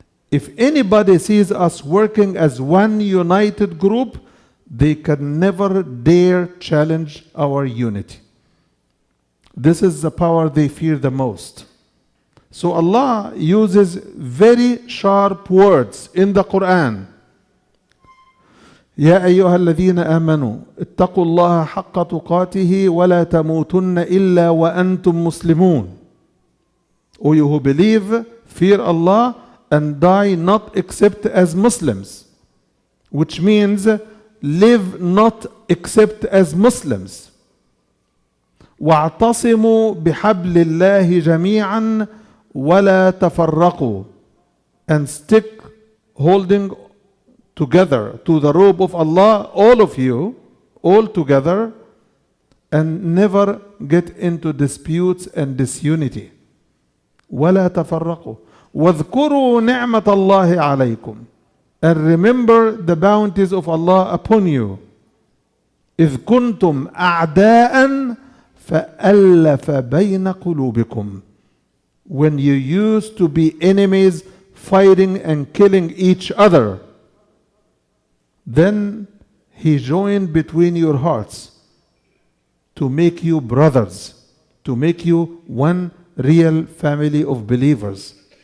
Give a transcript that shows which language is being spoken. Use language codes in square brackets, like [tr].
[en] If anybody sees us working as one united group, they can never dare challenge our unity. This is the power they fear the most. So Allah uses very sharp words in the Quran. [ar] يا أيها الذين آمنوا اتقوا الله حق تقاته ولا تموتن إلا وأنتم مسلمون. [en] O you who believe, fear Allah and die not except as Muslims. Which means live not except as Muslims. [ar] واعتصموا بحبل الله جميعا ولا تفرقوا. [en] And stick holding together to the robe of Allah, all of you, all together, and never get into disputes and disunity. [ar] ولا تفرقوا واذكروا نعمة الله عليكم. [en] And remember the bounties of Allah upon you. [ar] إذ كنتم أعداء فألف بين قلوبكم. [en] When you used to be enemies fighting and killing each other, then He joined between your hearts to make you brothers, to make you one real family of believers.